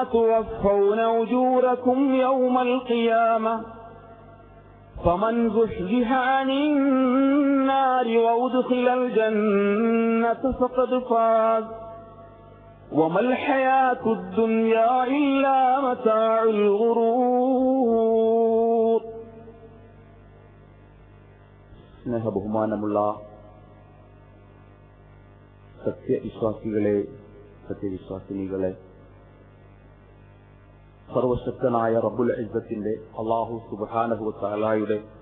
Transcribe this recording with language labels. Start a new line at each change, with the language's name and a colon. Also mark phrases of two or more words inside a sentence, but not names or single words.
Arabic: توفون أجوركم يوم القيامة، فمن زحزح عن النار وأدخل الجنة فقد فاز، وما الحياة الدنيا إلا متاع الغرور.
Malayalam: സ്നേഹബഹുമാനമുള്ള സത്യവിശ്വാസികളെ, സത്യവിശ്വാസിനികളെ, സർവശക്തനായ
Arabic: رب العزة
Malayalam: അല്ലാഹു
Arabic: سبحانه وتعالى